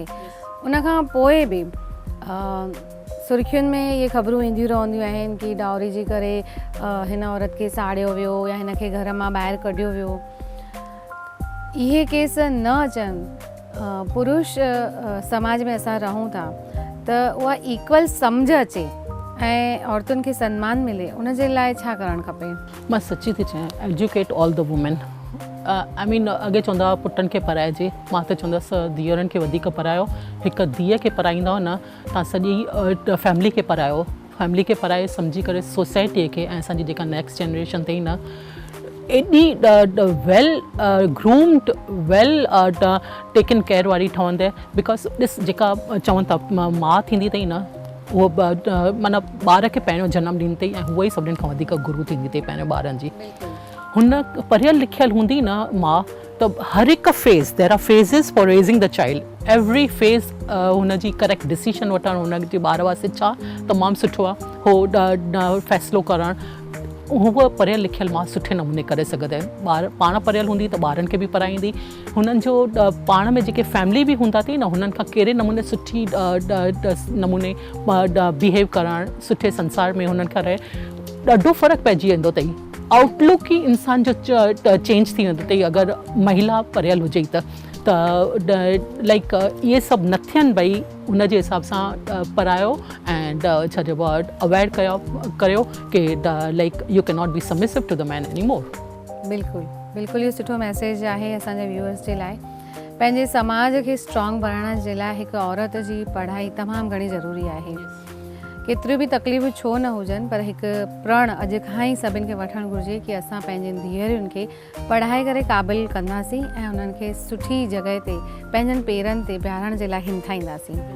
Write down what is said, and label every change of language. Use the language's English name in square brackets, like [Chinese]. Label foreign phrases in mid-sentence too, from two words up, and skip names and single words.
[Sindhi] उनखां पोइ बि सुर्खियुनि में इहे ख़बरूं ईंदियूं रहंदियूं आहिनि कि डाउरी जे करे हिन औरत खे साड़ियो वियो या हिन खे घर मां ॿाहिरि कढियो वियो. इहे केस न अचनि, पुरुष समाज में असां रहूं था त उहा इक्वल सम्झ अचे ऐं औरतुनि खे सम्मान मिले, उन जे लाइ छा करणु खपे? मां सची थी चवां, [English] Educate all the women. I mean [Sindhi] अॻे चवंदा हुआ पुटनि खे पढ़ाइजे, मां त चवंदसि धीअरनि खे वधीक पढ़ायो। हिकु धीअ खे पढ़ाईंदव न तव्हां सॼी फैमिली खे पढ़ायो, फैमिली खे पढ़ाए सम्झी करे सोसाइटीअ खे ऐं असांजी जेका [English] next generation [Sindhi] अथई न एॾी [English] well groomed well taken care [Sindhi] वारी ठहंदे। बिकॉज ॾिस जेका चवनि था माउ थींदी अथई न उहो माना ॿार खे पहिरियों जनमु ॾींदी अथई ऐं उहा ई सभिनीनि खां वधीक गुरू थींदी अथई पहिरियों ॿारनि जी। हुन पढ़ियल लिखियल हूंदी न माउ त हर हिकु [English] phase there are phases for raising the child. every phase [Sindhi] हुनजी [English] correct decision [Sindhi] वठणु हुनजे ॿार वास्ते छा तमामु सुठो आहे हो फ़ैसिलो करणु उहा पढ़ियल लिखियल मां सुठे नमूने करे सघंदा आहिनि। ॿार पाण पढ़ियल हूंदी त ॿारनि खे बि पढ़ाईंदी। हुननि जो पाण में जेके फैमिली बि हूंदा अथई न हुननि खां कहिड़े नमूने सुठी नमूने बिहेव करणु सुठे संसार में हुननि खां रहे ॾाढो फ़र्क़ु पइजी वेंदो अथई। आउटलुक ई इंसान जो चेंज थी वेंदो अथई अगरि महिला पढ़ियल हुजे त लाइक इहे सभु न थियनि भई हुनजे हिसाब सां पढ़ायो एंड छा चइबो आहे अवॉइड करियो कि [English] like you cannot be submissive to the man any more. [Sindhi] बिल्कुलु बिल्कुलु इहो सुठो मैसेज आहे असांजे व्यूअर्स जे लाइ। पंहिंजे समाज खे स्ट्रॉन्ग बणाइण जे लाइ हिकु औरत जी पढ़ाई तमामु घणी ज़रूरी आहे। केतिरियूं बि तकलीफ़ूं छो न हुजनि पर हिकु प्रण अॼु खां ई सभिनि खे वठणु घुरिजे कि असां पंहिंजे धीअरुनि खे पढ़ाए करे क़ाबिल कंदासीं ऐं उन्हनि खे सुठी जॻह ते पंहिंजनि पेरनि ते बीहारण जे लाइ हिमथाईंदासीं।